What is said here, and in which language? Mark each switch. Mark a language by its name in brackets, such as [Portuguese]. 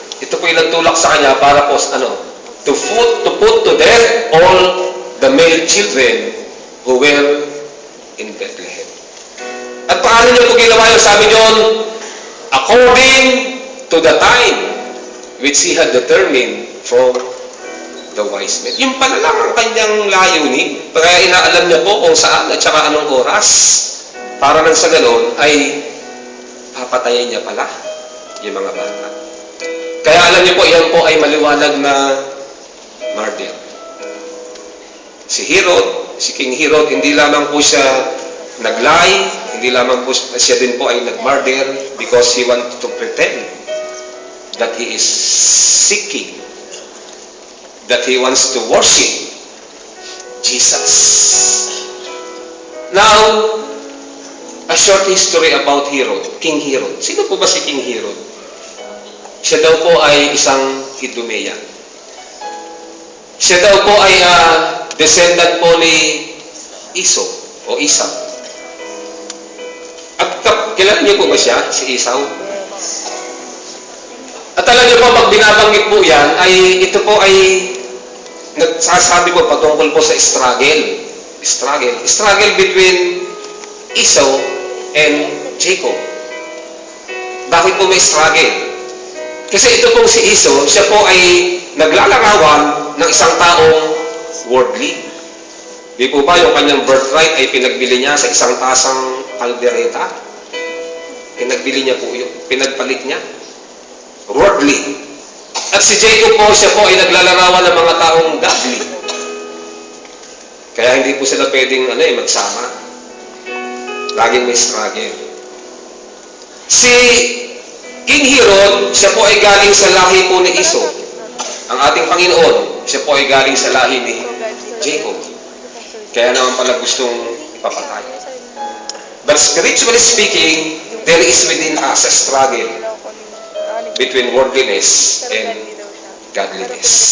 [Filipino] Ito po yung nagtulak sa kanya para po, [English] to put to death all the male children who were in Bethlehem. [Filipino] At paano niya po ginawa yun? Sabi niyon, [English] according to the time which he had determined from the wise men. [Filipino] Yung pala lang ang kanyang layunin. Kaya inaalam niya po kung saan at saka anong oras. Para nang sa ganon ay papatayin niya pala yung mga bata. Kaya alam niyo po, yan po ay maliwanag na murder. Si Herod, si King Herod, hindi lamang po siya nag-lie, hindi lamang po siya din po ay nag-murder [English] because he wanted to pretend that he is seeking, that he wants to worship Jesus. Now, a short history about Herod, King Herod. [Filipino] Sino po ba si King Herod? Siya daw po ay isang Idumean. Siya daw po ay descendant po ni Esau o Esau. At kilala niyo po ba siya, si Esau? At alam niyo po, pag binabanggit po yan, ay ito po ay nagsasabi po patungkol po sa struggle. [English] Struggle between Esau and Jacob. [Filipino] Bakit po may struggle? Kasi ito pong si Esau, siya po ay naglalarawan ng isang taong worldly. Di po ba yung kanyang birthright ay pinagbili niya sa isang tasang kaldereta? Pinagbili niya po yun. Pinagpalit niya. Worldly. At si Jacob po, siya po ay naglalarawan ng mga taong godly. Kaya hindi po sila pwedeng magsama. Laging may struggle. Si King Herod, siya po ay galing sa lahi po ni Esau. Ang ating Panginoon, siya po ay galing sa lahi ni Jacob. Kaya naman pala gustong ipapatay. [English] But spiritually speaking, there is within us a struggle between worldliness and godliness.